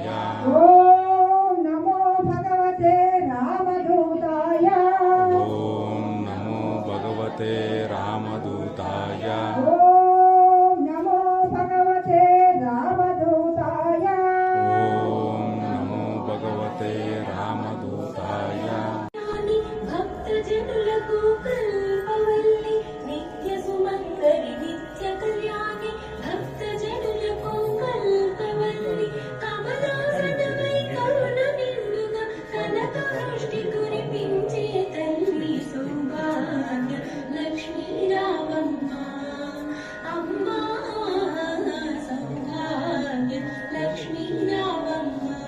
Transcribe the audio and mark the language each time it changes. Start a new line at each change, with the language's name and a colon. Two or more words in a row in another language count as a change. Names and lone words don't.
Sanskrit: ॐ नमो भगवते रामदूताय ॐ नमो भगवते रामदूताय ॐ नमो भगवते रामदूताय ॐ नमो भगवते रामदूताय
Telugu: భక్తజనులకు కల్పవల్లి నిత్య సుమంగళి నిత్య కళ్యాణి భక్తజనులకు కల్పవల్లి కమలాసనమై కరుణ నిండుగా కనక వృష్టి కురిపించే తల్లి సౌభాగ్య లక్ష్మీ రామమ్మ అమ్మా సౌభాగ్య లక్ష్మీ రామమ్మ